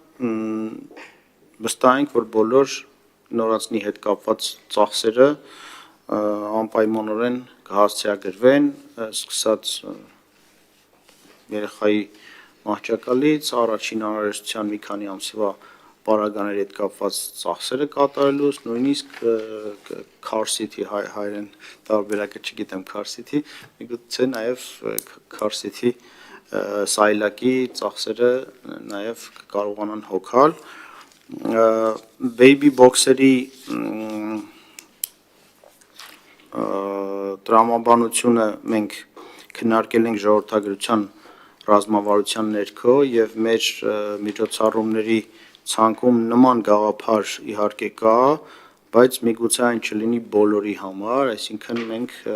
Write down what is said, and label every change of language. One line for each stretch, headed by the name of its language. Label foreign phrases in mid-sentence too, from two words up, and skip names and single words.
Armenian: վստահ ենք, որ բոլոր նորածնի հետ կապված ծախսերը անպայմանորեն կհասցեագրվեն, սկսած երեխայի մահճակալից, առաջին անհրաժեշտության մի քանի ամսվա պարագաների հետ կապված ծախսերը կատարելուց, նույնիսկ
English: car seat-
Armenian: ի հայերեն տարբերակը չգիտեմ
English: car seat-
Armenian: ի, միգուցե նաև
English: car seat-
Armenian: ի սայլակի ծախսերը նաև կարողանան հոգալ։
English: Baby box-
Armenian: երի տրամաբանությունը մենք քննարկել ենք ժողովրդագրության ռազմավարության ներքո եւ մեր միջոցառումների ցանկում նման գաղափար իհարկե կա, բայց միգուցե այն չլինի բոլորի համար, այսինքն մենք